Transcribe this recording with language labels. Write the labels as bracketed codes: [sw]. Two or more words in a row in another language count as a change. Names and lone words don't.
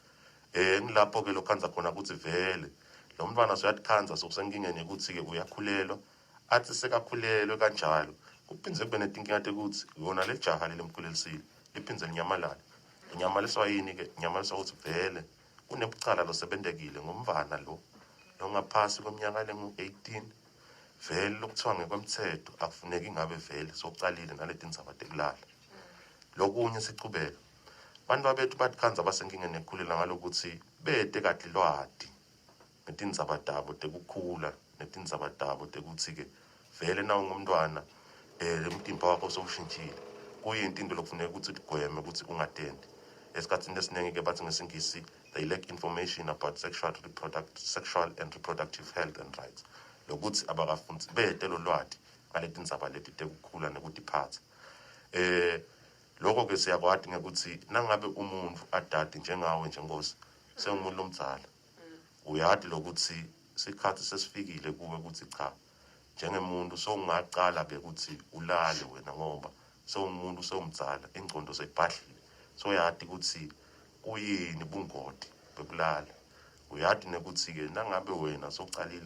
[ss] ngilapho ke lokhanza khona ukuthi vele lo mntwana soyathanza sokusenkingeni yokuthi-ke uyakhulelwa athi sekakhulelwe kanjalo kuphindze kube netinkinga tekuthi yona le jaha lelimkhulelisile liphindze linyamalala linyamaliswa yini-ke linyamaliswa ukuthi vele kunebucala losebendekile ngomntwana lo ngaphasi kweminyaka lengu-18 vele lokuthiwa ngekwemthetho akufuneki ngabe vele sokucalile naleti ndzaba tekulala lokunye sichubeka abantu babethu batikhanza basenkingeni ekukhulela ngalokuthi bete kade lwati netindzaba tabo tekukhula netindzaba tabo tekuthi-ke vele na ungumntwana umtimba wakho sowushintshile kuyinto into lokufuneka ukuthi utigweme ukuthi ungatendi esikhathini esiningi-ke bathi ngesingisi [en] they lack information about sexual and reproductive health and rights [ss] lokuthi abakafundi bete lo lwati ngaleti ndzaba leti tekukhula nekutiphatha lokho ke siyakwadi ngekuthi nangabe umuntu adade njengawe njengosi sengumuntu lomdzala uyadi lokuthi sikhathi sesifikile kuwe ukuthi cha njengemuntu sowungaqala ke ukuthi ulale wena ngoba sewumuntu sewumdzala ingcondo sekubhadlile soyadi ukuthi kuyini bungoti bekulala uyadi nekuthi-ke nangabe wena sowucalile